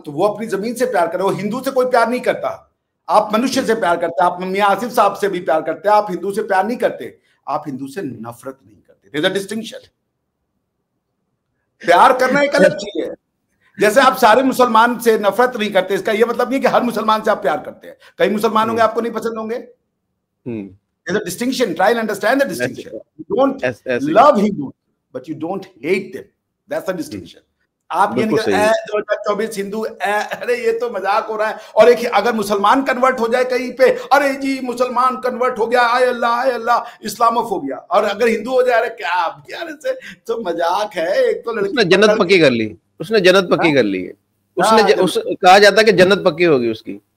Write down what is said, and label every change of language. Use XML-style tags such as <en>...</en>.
<hi>तो वो अपनी जमीन से प्यार करे, वो हिंदू से कोई प्यार नहीं करता। आप मनुष्य से प्यार करते हैं, आप मियां आसिफ साहब से भी प्यार करते हैं, आप हिंदू से प्यार नहीं करते, आप हिंदू से नफरत नहीं करते।</hi> <en>There is a distinction.</en> <hi>प्यार करना एक अलग चीज है। जैसे आप सारे मुसलमान से नफरत नहीं करते, इसका यह मतलब नहीं कि हर मुसलमान से आप प्यार करते हैं। कई मुसलमान होंगे आपको नहीं पसंद होंगे।</hi> <en>There's a distinction. Try and understand the distinction. You don't love Hindus, but you don't hate them. That's the distinction.</en> <hi>आप ये नहीं 2024 हिंदू, अरे ये तो मजाक हो रहा है। और एक अगर मुसलमान कन्वर्ट हो जाए कहीं पे, अरे जी मुसलमान कन्वर्ट हो गया, आय अल्लाह, इस्लामोफोबिया। और अगर हिंदू हो जाए, अरे क्या यार, इससे तो मजाक है। एक तो लड़की उसने जन्नत पक्की कर ली, उसने जन्नत पक्की कर ली है, उसने कहा जाता है कि जन्नत पक्की होगी उसकी।</hi>